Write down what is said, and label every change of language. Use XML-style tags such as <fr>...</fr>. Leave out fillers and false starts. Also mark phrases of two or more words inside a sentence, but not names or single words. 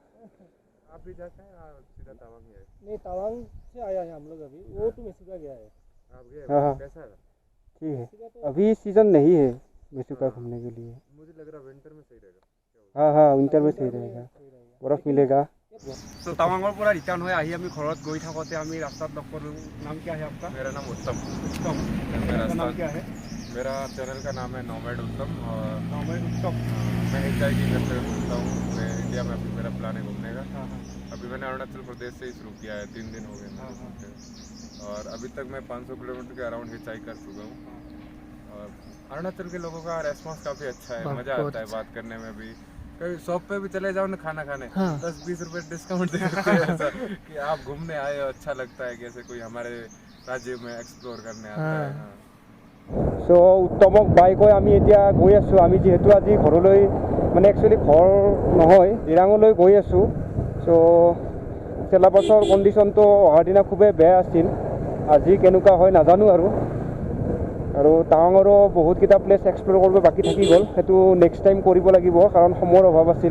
<hi>आप भी जाते हैं? सीधा तवांग ही है। नहीं तवांग से आया है हम लोग अभी, वो तो मेसुका गया है। आप गए? हाँ कैसा है? ठीक है, अभी सीजन नहीं है मेसुका घूमने के लिए। मुझे लग रहा विंटर में सही रहेगा। हाँ हाँ विंटर में सही रहेगा, बर्फ मिलेगा।</hi> <as>तो तवांगৰ পৰা ৰিটাৰ্ণ হৈ আহি আমি ঘৰত গৈ থাকোঁতে আমি ৰাস্তাত লগ কৰিলোঁ।</as> <hi>नाम क्या है आपका? मेरा नाम उत्तम। उत्तम। मेरा आपका नाम क्या है? मेरा चैनल का नाम है नोमैड उत्तम। और नोमैड उत्तम। मैं हिचाइकिंग करते हुए घूमता हूँ। मैं इंडिया में अभी मेरा प्लान है घूमने का। हाँ हाँ अभी मैंने अरुणाचल प्रदेश से ही शुरू किया है, 3 दिन हो गए हाँ, मेरे। और अभी तक मैं 500 किलोमीटर के अराउंड हिचाइक कर चुका हूँ। और अरुणाचल के लोगों का रेस्पॉन्स काफ़ी अच्छा है, मज़ा आता है बात करने में भी। कभी शॉप पे भी चले जाओ ना खाना खाने, 10-20 रुपए डिस्काउंट दे देते हैं ऐसा कि आप घूमने आए हो, अच्छा लगता है, कैसे कोई हमारे राज्य में एक्सप्लोर करने आता है। हाँ।</hi> <as>চ' উত্তমক বাই কৈ আমি এতিয়া গৈ আছোঁ। আমি যিহেতু আজি ঘৰলৈ মানে একচুৱেলি ঘৰ নহয় দিৰাঙলৈ গৈ আছোঁ। চ' চেলাবাছৰ কণ্ডিশ্যনটো অহাৰ দিনা খুবেই বেয়া আছিল, আজি কেনেকুৱা হয় নাজানো আৰু টাৱাঙৰো বহুতকেইটা প্লেচ এক্সপ্ল'ৰ কৰিব বাকী থাকি গ'ল, সেইটো নেক্সট টাইম কৰিব লাগিব কাৰণ সময়ৰ অভাৱ আছিল।</as>